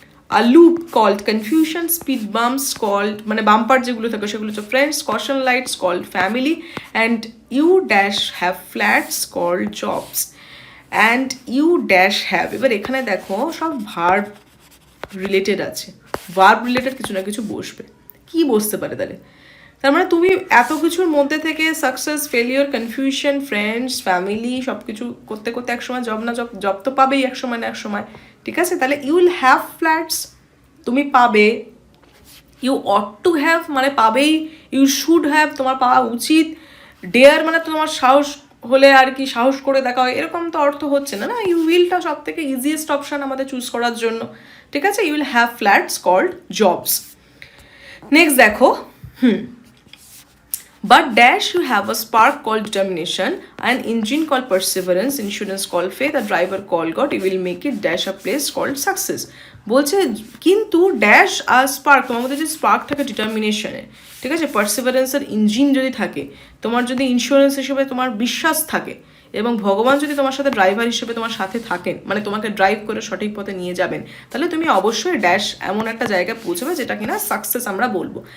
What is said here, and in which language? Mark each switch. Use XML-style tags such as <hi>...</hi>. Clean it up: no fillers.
<en>a loop called confusion, speed bumps called</en> <bn>মানে bumper যেগুলো থাকে সেগুলো হচ্ছে</bn> <en>friends, caution lights called family, and you dash have flats called jobs, and you dash have,</en> <bn>এবার এখানে দেখো সব ভার্ব রিলেটেড আছে, ভার্ব রিলেটেড কিছু না কিছু বসবে। কি বসতে পারে তাহলে? তার মানে তুমি এত কিছুর মধ্যে থেকে success, failure, confusion, friends, family সব কিছু করতে করতে একসময় জব না জব তো পাবেই এক সময় না এক সময়, ঠিক আছে? তাহলে</bn> <en>you will have flats,</en> <bn>তুমি পাবে।</bn> <en>you ought to have</en> <bn>মানে পাবেই,</bn> <en>you should have</en> <bn>তোমার পাওয়া উচিত, ডেয়ার মানে তোমার সাহস হলে আর কি সাহস করে দেখা হয়, এরকম তো অর্থ হচ্ছে না, না? ইউ উইলটা সব থেকে ইজিয়েস্ট অপশান আমাদের চুজ করার জন্য, ঠিক আছে?</bn> <en>You will have flats called jobs.</en> <bn>Next দেখো,</bn> <en>but dash you have a spark called determination, an engine called perseverance, insurance called faith, a driver called God, you will make it dash a place called success।</en> <bn>বলছে কিন্তু dash আর spark, তোমার মধ্যে যে spark থাকে ডিটারমিনেশনে, ঠিক আছে, পারসিভারেন্সের engine যদি থাকে, তোমার যদি ইন্স্যুরেন্স হিসেবে তোমার বিশ্বাস থাকে, এবং ভগবান যদি তোমার সাথে ড্রাইভার হিসেবে তোমার সাথে থাকেন, মানে তোমাকে ড্রাইভ করে সঠিক পথে নিয়ে যাবেন, তাহলে তুমি অবশ্যই ড্যাশ এমন একটা জায়গায় পৌঁছবে যেটা কিনা সাকসেস আমরা বলবো।</bn>